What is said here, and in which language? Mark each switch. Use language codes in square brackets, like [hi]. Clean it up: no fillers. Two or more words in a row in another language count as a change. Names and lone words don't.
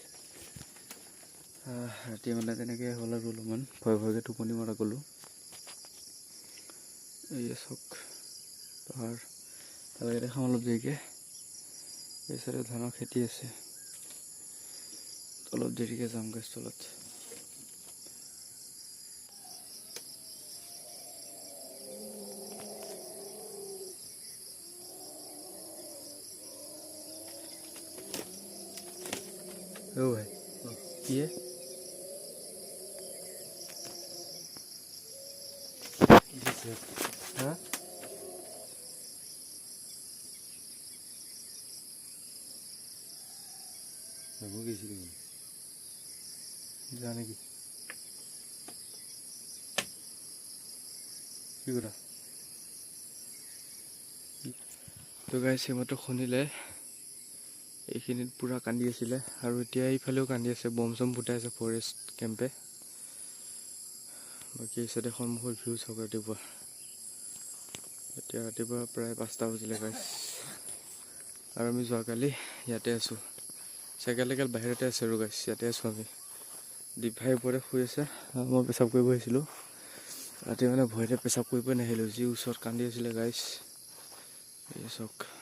[as] ৰাতি মানে তেনেকৈ হ'ল আৰু অলপমান ভয়কৈ টোপনি মৰা গ'লোঁ এই চাওক পাহাৰ তালৈকে দেখাম অলপ দেৰিকৈ এই চাইডে ধানৰ খেতি আছে অলপ দেৰিকৈ যাম গাছ তলত [hi] ओ भाई ये हाँ जाने की [as] तो गाइस এইমাত্ৰ শুনিলে এইখিনিত পুৰা কান্দি আছিলে আৰু এতিয়া এইফালেও কান্দি আছে বম চম ফুটাই আছে ফৰেষ্ট কেম্পে বাকী এইচাইডে সন্মুখৰ ভিউ চাওক ৰাতিপুৱা এতিয়া ৰাতিপুৱা প্ৰায় 5টা বাজিলে গাইছ আৰু আমি যোৱাকালি ইয়াতে আছোঁ চাইকেল বাহিৰতে আছে আৰু গাইছ ইয়াতে আছোঁ আমি দীপ ভাইৰ ওপৰতে শুই আছে মই পেচাব কৰিব আহিছিলোঁ ৰাতি মানে ভয়তে পেচাব কৰিবই নাহিলোঁ যি ওচৰত কান্দি আছিলে গাইছ এই চাওক